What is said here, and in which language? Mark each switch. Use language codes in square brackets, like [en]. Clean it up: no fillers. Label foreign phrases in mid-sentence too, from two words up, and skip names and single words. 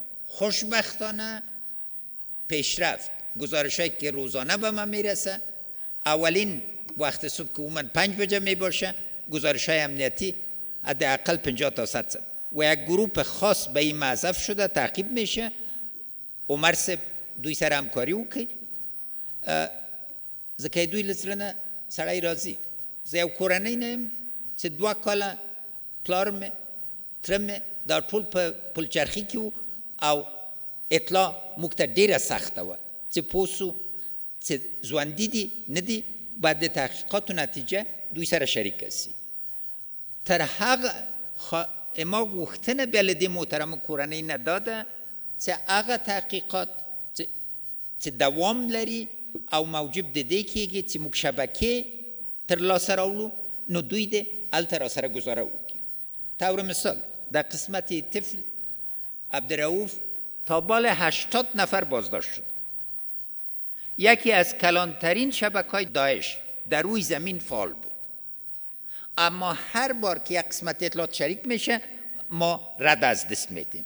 [fa] خوشبختانه پیشرفت گزارشایی که روزانه به من میرسه، اولین وقت صبح که اومن 5 بجه میباشه گزارش‌های امنیتی حداقل 50 تا 100 و یک گروه خاص به این معذف شده تعقیب میشه. [ps] عمر صاحب دوی سر همکاری وکړي ځکه دوی له زړه نه سړی راځي. زه یو کورنۍ نه یم چې 2 کاله پلار مې تره مې دا ټول په پلچرخي کې وو او اطلاع موږ ته ډېره سخته وه چې پوه سو چې ژوندي دي نه دي، باید د تحقیقاتو نتیجه دوی سره شریکه سي. تر هغه ما غوښتنه بیا له دې محترمو کورنۍ نه داده چې هغه تحقیقات چې دوام لري او موجب د دې کېږي چې موږ شبکې ترلاسه راوړو، نو دوی دې هلته راسره ګزاره وکړي. [fa] طور مثال در قسمت طفل عبدالرؤوف تا بال 80 نفر بازداشت شد. یکی از کلانترین شبکه‌های داعش در روی زمین فعال بود، اما هر بار که یک قسمت اطلاعات شریک میشه ما رد از دست میدیم.